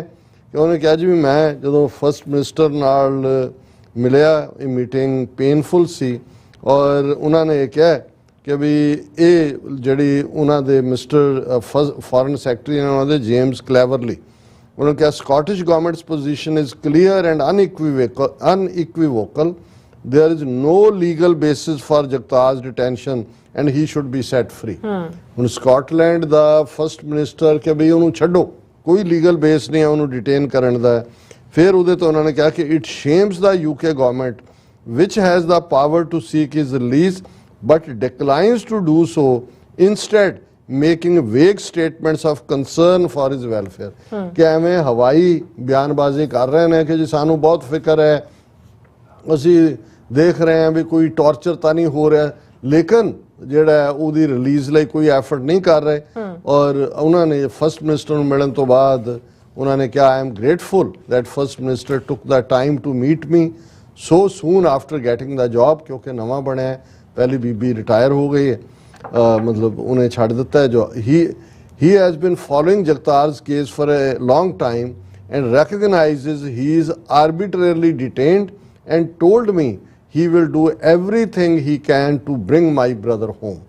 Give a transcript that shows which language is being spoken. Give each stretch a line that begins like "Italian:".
Punjabi: ਕਿ ਉਹਨੇ ਕਿਹਾ ਜੀ ਵੀ ਮੈਂ ਜਦੋਂ ਫਸਟ ਮਿਨਿਸਟਰ ਨਾਲ ਮਿਲਿਆ, ਇਹ ਮੀਟਿੰਗ ਪੇਨਫੁਲ ਸੀ ਔਰ ਉਹਨਾਂ ਨੇ ਇਹ ਕਿਹਾ ਕਿ ਵੀ ਇਹ ਜਿਹੜੀ ਉਹਨਾਂ ਦੇ ਮਿਸਟਰ ਫੋਰਨ ਸੈਕਟਰੀ ਨੇ ਉਹਨਾਂ ਦੇ ਜੇਮਸ ਕਲੈਵਰਲੀ, ਉਹਨਾਂ ਨੇ ਕਿਹਾ
English: Scottish government's position is clear and unequivocal. There is no legal basis for Jagtar's detention and he should be set free.
Punjabi: ਹੁਣ ਸਕਾਟਲੈਂਡ ਦਾ ਫਸਟ ਮਿਨਿਸਟਰ ਕਿ ਵੀ ਉਹਨੂੰ ਛੱਡੋ, ਕੋਈ ਲੀਗਲ ਬੇਸ ਨਹੀਂ ਹੈ ਉਹਨੂੰ ਡਿਟੇਨ ਕਰਨ ਦਾ। ਫਿਰ ਉਹਦੇ ਤੋਂ ਉਹਨਾਂ ਨੇ ਕਿਹਾ ਕਿ
English: It shames the UK government which has the power to seek his release but declines to do so, instead making vague statements of concern for his welfare.
Punjabi: ਕਿ ਐਵੇਂ ਹਵਾਈ ਬਿਆਨਬਾਜ਼ੀ ਕਰ ਰਹੇ ਨੇ ਕਿ ਜੀ ਸਾਨੂੰ ਬਹੁਤ ਫਿਕਰ ਹੈ, ਅਸੀਂ ਦੇਖ ਰਹੇ ਹਾਂ ਵੀ ਕੋਈ ਟੌਰਚਰ ਤਾਂ ਨਹੀਂ ਹੋ ਰਿਹਾ, ਲੇਕਿਨ ਜਿਹੜਾ ਉਹਦੀ ਰਿਲੀਜ਼ ਲਈ ਕੋਈ ਐਫਰਟ ਨਹੀਂ ਕਰ ਰਹੇ। ਔਰ ਉਹਨਾਂ ਨੇ ਫਸਟ ਮਿਨਿਸਟਰ ਨੂੰ ਮਿਲਣ ਤੋਂ ਬਾਅਦ ਉਹਨਾਂ ਨੇ ਕਿਹਾ,
English: I am grateful that first minister took the time to meet me so soon after getting the job,
Punjabi: ਕਿਉਂਕਿ ਨਵਾਂ ਬਣਿਆ, ਪਹਿਲੀ ਬੀਬੀ ਰਿਟਾਇਰ ਹੋ ਗਈ ਹੈ, ਮਤਲਬ ਉਹਨੇ ਛੱਡ ਦਿੱਤਾ ਹੈ ਜੋ
English: he has been following Jagtar's case for a long time and recognizes he is arbitrarily detained and told me he will do everything he can to bring my brother home.